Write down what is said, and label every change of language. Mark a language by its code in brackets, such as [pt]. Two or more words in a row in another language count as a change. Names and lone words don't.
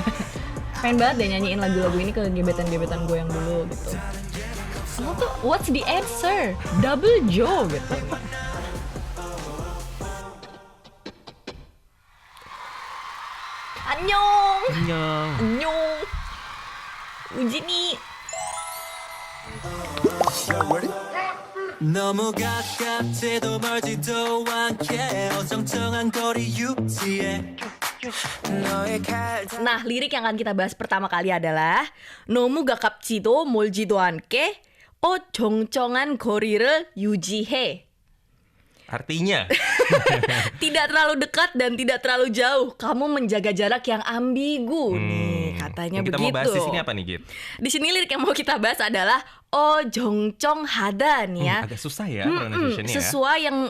[id] Pengen banget deh nyanyiin lagu-lagu ini ke gebetan-gebetan gue yang dulu gitu. Aku tuh, [en] what's the answer? Double Joe gitu. [ko] Annyeong. Annyeong. 우진이. 너무 가깝지도 멀지도 않게 어정쩡한 거리 유지해. [id] Nah, lirik yang akan kita bahas pertama kali adalah [ko] 너무 가깝지도 멀지도 않게 어정쩡한 거리를 유지해. [id] Artinya tidak terlalu dekat dan tidak terlalu jauh. Kamu menjaga jarak yang ambigu nih, katanya kita begitu. Kita mau bahas di sini apa nih, Git? Di sini lirik yang mau kita bahas adalah ojongconghada nih ya. Agak susah ya pronunciation-nya ya.